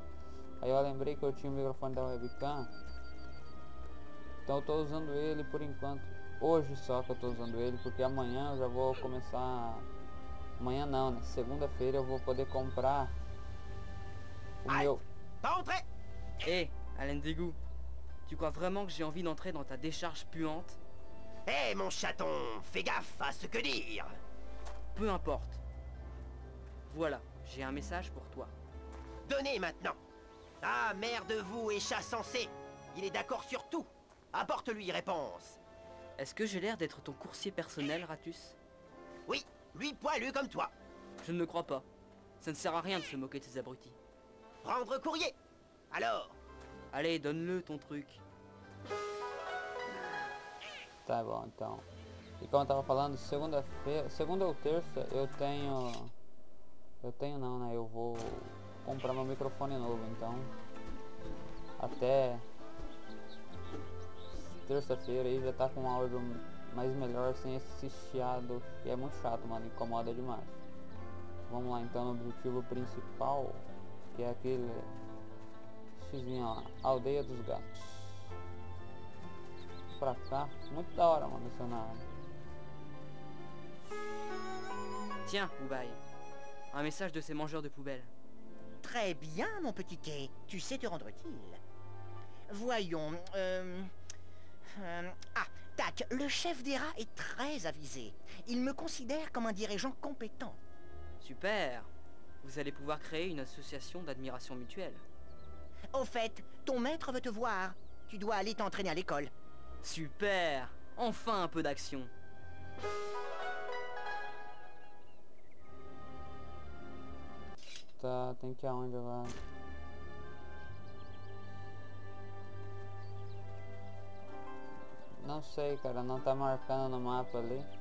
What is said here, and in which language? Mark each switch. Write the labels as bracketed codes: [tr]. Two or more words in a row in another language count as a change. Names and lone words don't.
[pt] Aí eu lembrei que eu tinha o microfone da webcam. Então eu tô usando ele por enquanto. Hoje só que eu tô usando ele, porque amanhã eu já vou começar. Amanhã não, né? Segunda-feira eu vou poder comprar o meu. [fr] Pas entrer. Hé, Alain Dégout, tu crois vraiment que j'ai envie d'entrer dans ta décharge puante? Hé, mon chaton, fais gaffe à ce que dire. Peu importe. Voilà, j'ai un message pour toi. Donnez maintenant. Ah, mère de vous et chat sensé. Il est d'accord sur tout. Apporte-lui réponse. Est-ce que j'ai l'air d'être ton coursier personnel, Ratus? Oui, lui poilu comme toi. Je ne le crois pas. Ça ne sert à rien de se moquer de ces abrutis. Prendre courrier. Alors, Allez, donne-le ton truc. [pt] Tá bom, então. E como eu tava falando, segunda-feira, segunda ou terça eu tenho não, né? Eu vou comprar meu microfone novo, então até terça-feira aí já tá com um áudio mais melhor, sem esse chiado que é muito chato, mano, incomoda demais. Vamos lá então no objetivo principal, que é aquele xizinho lá, Aldeia dos Gatos. Pra cá, muito da hora, mano, esse cenário. [fr] Tiens, Ubaï, un message de ces mangeurs de poubelles. Très bien, mon petit Kay. Tu sais te rendre utile. Voyons, tac, le chef des rats est très avisé. Il me considère comme un dirigeant compétent. Super. Vous allez pouvoir créer une association d'admiration mutuelle. Au fait, ton maître veut te voir. Tu dois aller t'entraîner à l'école. Super. Enfin un peu d'action. [pt] Tá, tem que ir aonde agora? Não sei, cara, não tá marcando no mapa ali.